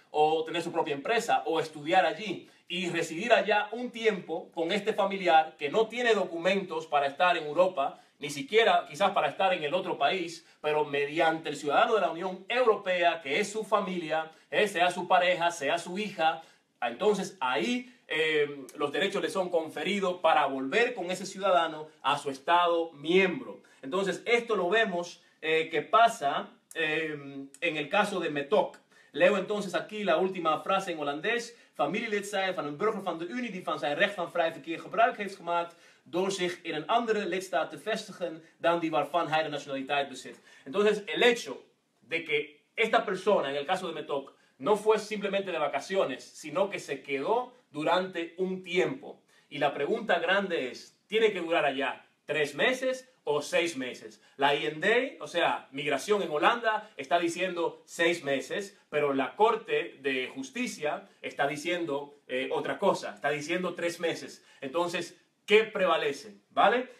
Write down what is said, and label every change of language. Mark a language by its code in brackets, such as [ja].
[es] O tener su propia empresa, o estudiar allí y residir allá un tiempo con este familiar que no tiene documentos para estar en Europa, ni siquiera quizás para estar en el otro país, pero mediante el ciudadano de la Unión Europea, que es su familia, sea su pareja, sea su hija, entonces ahí los derechos le son conferidos para volver con ese ciudadano a su estado miembro. Entonces esto lo vemos que pasa en el caso de Metok. Leo entonces aquí la última frase en holandés. [nl] Familielid zijn van een burger van de Unie die van zijn recht van vrij verkeer gebruik heeft gemaakt door zich in een andere lidstaat te vestigen dan die waarvan hij de nationaliteit bezit. [es] Entonces, el hecho de que esta persona, en el caso de Metok, no fue simplemente de vacaciones, sino que se quedó durante un tiempo. Y la pregunta grande es, ¿tiene que durar allá 3 meses o 6 meses? La IND, o sea, migración en Holanda, está diciendo 6 meses, pero la Corte de Justicia está diciendo otra cosa, está diciendo 3 meses. Entonces, ¿Qué prevalece? ¿Vale?